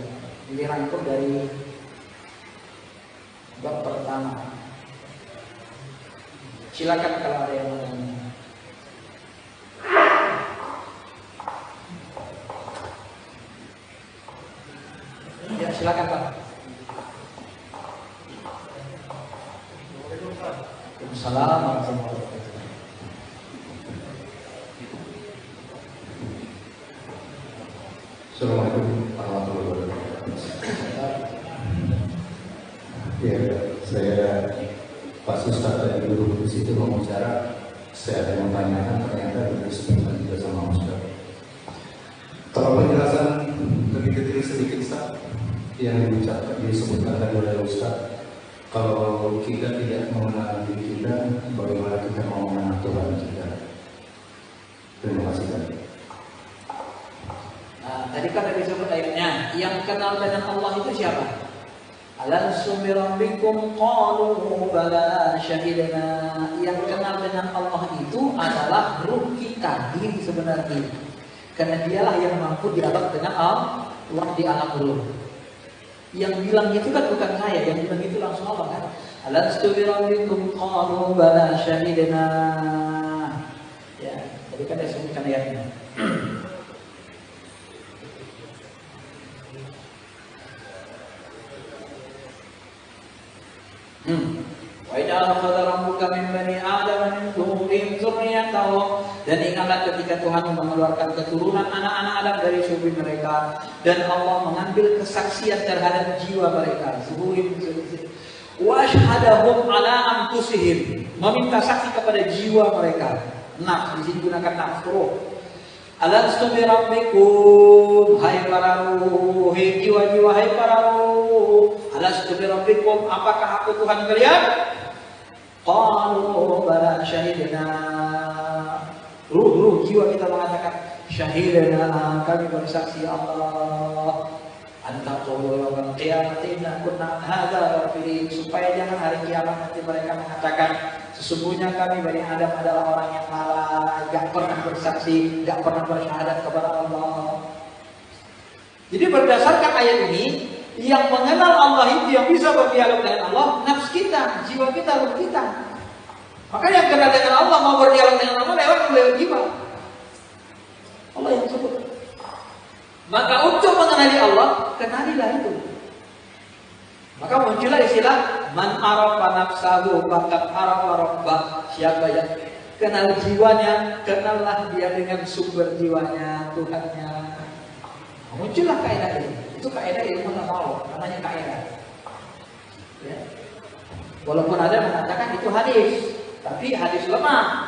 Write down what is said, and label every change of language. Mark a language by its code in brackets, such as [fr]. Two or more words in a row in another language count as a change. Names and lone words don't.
[id] Ini rangkum dari bab pertama. Silakan kalau ada yang mau tanya. Ya silakan Pak. [ar] وعليكم السلام ورحمة الله وبركاته. السلام عليكم ورحمة الله وبركاته. [id] Ya, saya Pak Ustadz dari dulu di situ mau bicara, saya ada yang tanyakan, ternyata disebutkan juga sama Ustadz. Kalau penjelasan lebih detail sedikit Ustadz, yang disebutkan tadi oleh Ustadz, kalau kita tidak mengenal diri kita, bagaimana kita mau mengenal Tuhan kita? Terima kasih tadi. Tadi kan ada disebut ayatnya, yang kenal dengan Allah itu siapa? [ar] ألست بربكم قالوا بلى شهدنا. [id] Yang kenal dengan Allah itu adalah ruh kita, diri sebenarnya. Karena Dialah yang mampu dialog dengan Allah di alam ruh. Yang bilang itu kan bukan saya, yang bilang itu langsung Allah kan. [ar] ألست بربكم قالوا بلى شهدنا. [id] Ya, Tadi kan dia sebutkan ayatnya. [ar] وإذ أخذ ربك من بني آدم من ظهورهم ذريتهم, [id] dan ingatlah ketika Tuhan mengeluarkan keturunan anak-anak Adam dari sumber mereka, dan Allah mengambil kesaksian terhadap jiwa mereka. [ar] ظهورهم وأشهدهم على أنفسهم, [id] meminta saksi kepada jiwa mereka. Nafs, di sini gunakan nafs, roh. [ar] ألست بربكم, [id] hai para ruh, hai jiwa-jiwa, hai para ruh. [ar] ألست بربكم, [id] apakah aku Tuhan kalian? [ar] قالوا بلى شهدنا. [id] Ruh jiwa kita mengatakan syahidna, kami bersaksi Allah. [ar] أن تقولوا يوم القيامة إنا كنا هذا غافلين, [id] supaya jangan hari kiamat nanti mereka mengatakan sesungguhnya kami Bani Adam adalah orang yang lalai, gak pernah bersaksi, gak pernah bersyahadat kepada Allah. Jadi berdasarkan ayat ini, yang mengenal Allah itu, yang bisa berdialog dengan Allah, nafs kita, jiwa kita, ruh kita. Maka yang kenal dengan Allah, mau berdialog dengan Allah lewat jiwa. Allah yang sebut. Maka untuk mengenali Allah, kenalilah itu. Maka muncullah istilah [ar] من عرف نفسه فقد عرف ربه. [id] Siapa yang kenal jiwanya, kenallah dia dengan sumber jiwanya, Tuhannya. Muncullah kaidah ini. Itu kaidah ilmu tasawuf, namanya kaidah. Ya. Walaupun ada mengatakan itu hadis, tapi hadis lemah.